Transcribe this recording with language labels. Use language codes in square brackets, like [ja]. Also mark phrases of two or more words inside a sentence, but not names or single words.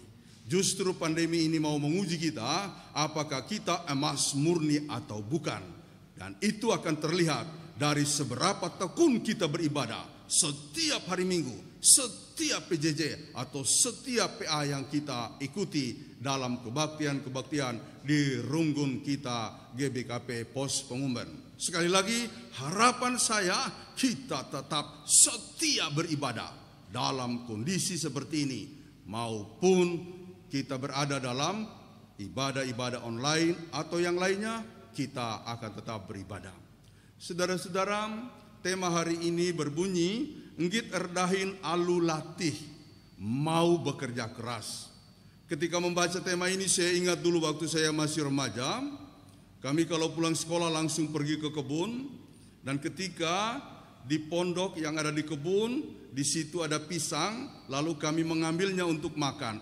[id] Justru pandemi ini mau menguji kita, apakah kita emas murni atau bukan. Dan itu akan terlihat dari seberapa tekun kita beribadah setiap hari Minggu, setiap PJJ atau setiap PA yang kita ikuti dalam kebaktian-kebaktian di runggun kita GBKP Pos Pengumban. Sekali lagi, harapan saya kita tetap setia beribadah dalam kondisi seperti ini, maupun kita berada dalam ibadah-ibadah online atau yang lainnya, kita akan tetap beribadah. Saudara-saudara, tema hari ini berbunyi, [btx] enggit erdahin alu latih, [id] mau bekerja keras. Ketika membaca tema ini, saya ingat dulu waktu saya masih remaja, kami kalau pulang sekolah langsung pergi ke kebun, dan ketika di pondok yang ada di kebun, di situ ada pisang, lalu kami mengambilnya untuk makan.